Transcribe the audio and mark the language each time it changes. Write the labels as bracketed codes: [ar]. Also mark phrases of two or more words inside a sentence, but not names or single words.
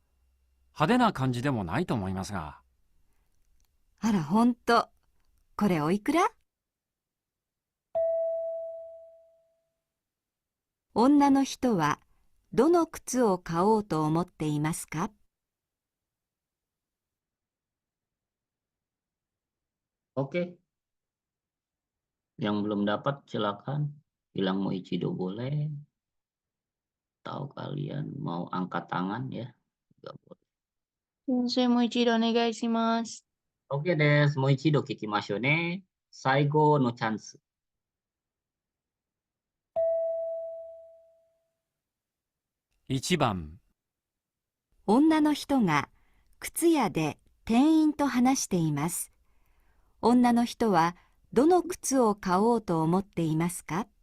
[ja] 派手な感じでもないと思いますが。あら、本当。これおいくら？女の人はどの靴を買おうと思っていますか？ [id] Oke. Yang belum dapat silakan bilang [ja] もう一度 [id] boleh. Tahu kalian mau angkat tangan ya. Nggak boleh. [ja] 先生もう一度お願いします. オッケーです、もう一度聞きましょうね。最後のチャンス. 1 番、女の人が靴屋で店員と話しています。女の人はどの靴を買おうと思っていますか？